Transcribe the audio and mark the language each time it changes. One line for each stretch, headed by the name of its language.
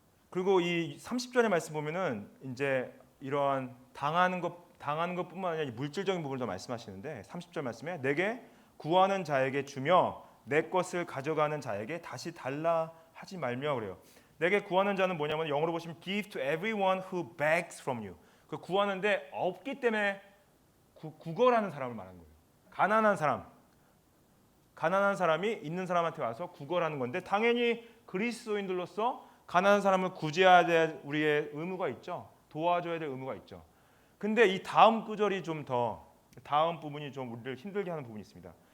Korean: 그리고 이 30절의 말씀 보면은 이제 이러한 당하는 것뿐만 아니라 물질적인 부분을 더 말씀하시는데 30절 말씀에 내게 구하는 자에게 주며 내 것을 가져가는 자에게 다시 달라 하지 말며 그래요. 내게 구하는 자는 뭐냐면 영어로 보시면
English: give to everyone who begs from you.
Korean: 그 구하는데 없기 때문에 구걸하는 사람을 말하는 거예요. 가난한 사람이 있는 사람한테 와서 구걸하는 건데 당연히 그리스도인들로서 가난한 사람을 구제해야 될 우리의 의무가 있죠. 도와줘야 될 의무가 있죠. 근데 이 다음 구절이 다음 부분이 좀 우리를 힘들게 하는 부분이 있습니다.